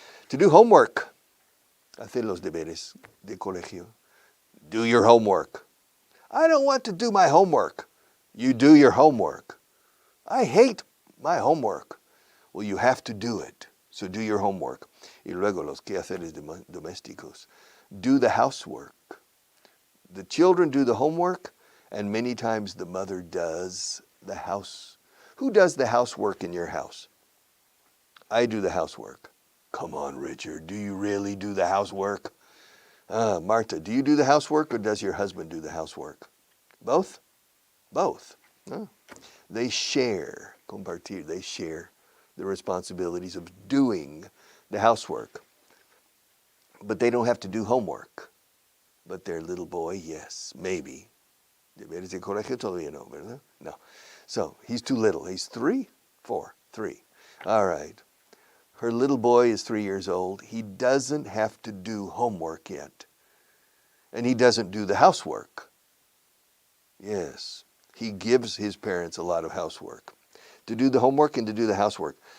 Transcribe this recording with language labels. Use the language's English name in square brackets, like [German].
[English] To do homework, [Spanish] hacer los deberes de colegio. [English] Do your homework. I don't want to do my homework. You do your homework. I hate my homework. Well, you have to do it. So do your homework. [Spanish] Y luego los quehaceres domésticos. [English] Do the housework. The children do the homework, and many times the mother does the house. Who does the housework in your house? I do the housework. Come on, Richard. Do you really do the housework? Marta, do you do the housework or does your husband do the housework? Both? Both. They share, compartir, they share the responsibilities of doing the housework. But they don't have to do homework. But their little boy, yes, maybe. [Spanish] Deberes de colegio todavía no, ¿verdad? [English] No. So he's too little. He's 3, 4, 3. All right. Her little boy is 3 years old. He doesn't have to do homework yet. And he doesn't do the housework. Yes. He gives his parents a lot of housework. To do the homework and to do the housework.